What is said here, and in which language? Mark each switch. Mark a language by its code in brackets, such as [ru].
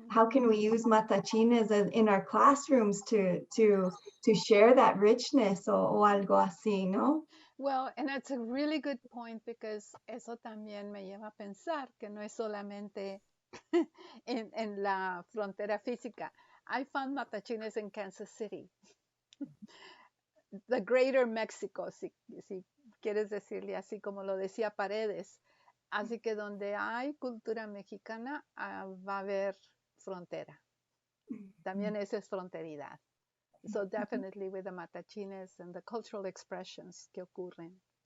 [en] How can we use matachines in our classrooms to share that richness [es] o algo así, ¿no? [en] Well, and that's a really good point because [es] eso también me lleva a pensar que no es solamente en la frontera física. [en] I found matachines in Kansas City. [es] The Greater Mexico, si quieres decirle así como lo decía Paredes. Así que donde hay cultura mexicana, va a haber frontera. También esa es fronteridad. [en] So definitely with the matachines and the cultural expressions [es] que ocurren.